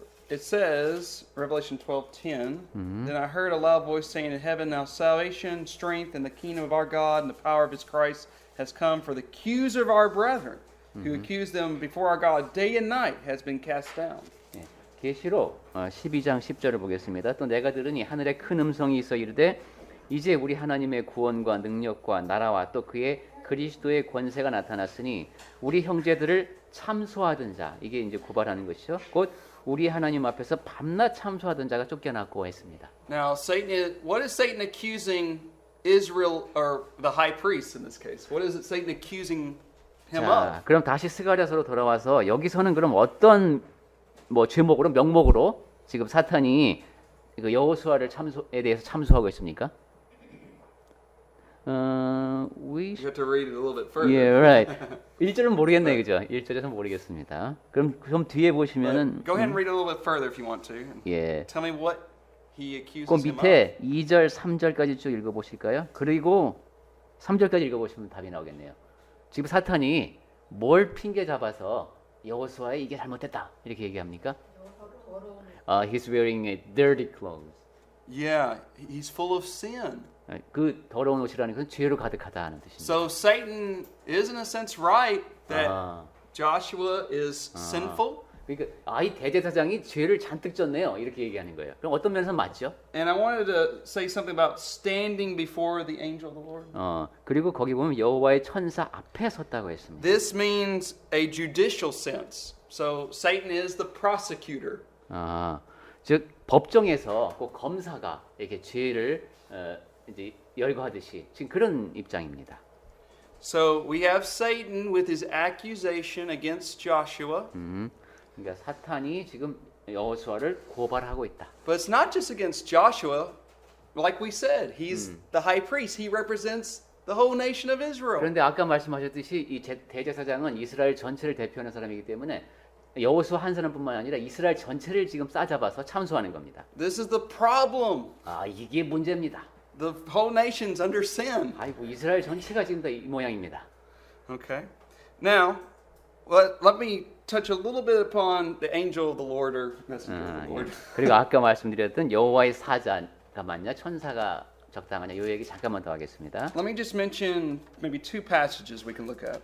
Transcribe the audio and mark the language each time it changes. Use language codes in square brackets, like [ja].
[en] It says, Revelation 12:10, Then I heard a loud voice saying in heaven, Now salvation, strength, and the kingdom of our God and the power of his Christ has come, for the accuser of our brethren, who accused them before our God day and night, has been cast down. [ko] 예, 계시록 12장 10절을 보겠습니다. 또 내가 들으니 하늘에 큰 음성이 있어 이르되 이제 우리 하나님의 구원과 능력과 나라와 또 그의 그리스도의 권세가 나타났으니 우리 형제들을 참소하던 자, 이게 이제 고발하는 것이죠. 곧 우리 하나님 앞에서 밤낮 참소하던 자가 쫓겨났고 했습니다. [en] Now, what is Satan accusing Israel or the high priest in this case? What is it Satan accusing him [ko] 자, [en] of? [ko] 그럼 다시 스가랴서로 돌아와서 여기서는 그럼 어떤 뭐 제목으로 명목으로 지금 사탄이 그 여호수아를 참소에 대해서 참소하고 있습니까? [en] You have to read it a little bit further. Yeah, right. [ko] 1절은 모르겠네, 그죠? 1절에서 모르겠습니다. 그럼 뒤에 보시면은 [en] Go ahead and read it a little bit further if you want to. And [ko] 예. [en] tell me what he accuses [ko] 그 밑에 2절, 3절까지 쭉 읽어 보실까요? 그리고 3절까지 읽어 보시면 답이 나오겠네요. 지금 사탄이 뭘 핑계 잡아서 여호수아에 이게 잘못됐다. 이렇게 얘기합니까? [en] He's wearing a dirty clothes. Yeah, he's full of sin. [ko] 그 더러운 옷이라는 것은 죄로 가득하다 하는 뜻입니다. [en] So Satan is in a sense right that [ko] 아. [en] Joshua is sinful. [ko] 그러니까 이 대제사장이 죄를 잔뜩 졌네요. 이렇게 얘기하는 거예요. 그럼 어떤 면에서 맞죠? [en] And I wanted to say something about standing before the angel of the Lord. [ko] 그리고 거기 보면 여호와의 천사 앞에 섰다고 했습니다. [en] This means a judicial sense. So Satan is the prosecutor. [ko] 즉 법정에서 꼭 검사가 이렇게 죄를 이제 열거하듯이 지금 그런 입장입니다. [en] So we have Satan with his accusation against Joshua. [ko] 그러니까 사탄이 지금 여호수아를 고발하고 있다. [en] But it's not just against Joshua. Like we said, he's the high priest. He represents the whole nation of Israel. [ko] 그런데 아까 말씀하셨듯이 이 대제사장은 이스라엘 전체를 대표하는 사람이기 때문에 여호수아 한 사람뿐만 아니라 이스라엘 전체를 지금 싸잡아서 참소하는 겁니다. [en] This is the problem. [ko] 이게 문제입니다. [en] The whole nation's under sin. [ko] 아이고 이스라엘 전체가 지금 다 이 모양입니다. [en] Okay. Now, let me touch a little bit upon the angel of the Lord or messenger of the Lord. [ko] 그리고 아까 말씀드렸던 여호와의 사자가 맞냐 천사가 적당하냐 이 얘기 잠깐만 더 하겠습니다. [en] Let me just mention maybe two passages we can look at.